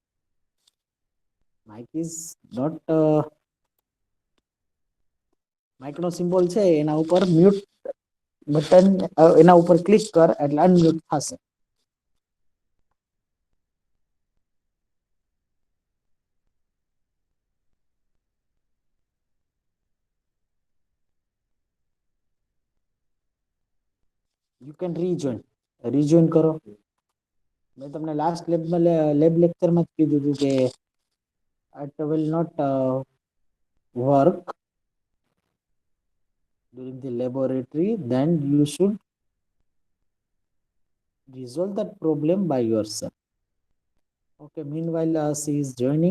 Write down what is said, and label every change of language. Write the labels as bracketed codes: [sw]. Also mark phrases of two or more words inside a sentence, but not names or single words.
[en] Mic is not mic [gu] નો સિમ્બોલ છે એના ઉપર [en] mute button [gu] એના ઉપર ક્લિક કર એટલે અનમ્યુટ થશે. [en] You can rejoin કરો. [gu] મેં તમને લાસ્ટ લેબ લેક્ચરમાં જ કીધું હતું કે [en] it will not work during the laboratory, then you should resolve that problem by yourself. Okay, meanwhile she is joining.